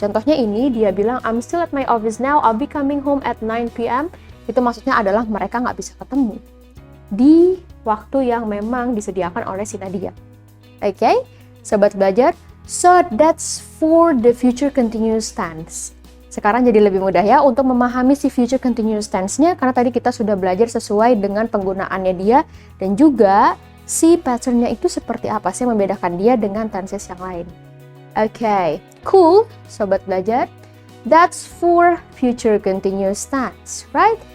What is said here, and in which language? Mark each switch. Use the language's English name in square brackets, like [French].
[Indonesian] Contohnya ini dia bilang [English] I'm still at my office now, I'll be coming home at 9 p.m. [Indonesian] Itu maksudnya adalah mereka nggak bisa ketemu di waktu yang memang disediakan oleh si Nadia. [English] Oke, [Indonesian] sobat belajar, [English] so that's for the future continuous tense. [Indonesian] Sekarang jadi lebih mudah ya untuk memahami si future continuous tense-nya karena tadi kita sudah belajar sesuai dengan penggunaannya dia dan juga si pattern-nya itu seperti apa sih yang membedakan dia dengan tenses yang lain. Oke, cool, sobat belajar. [English] That's for future continuous tense, right?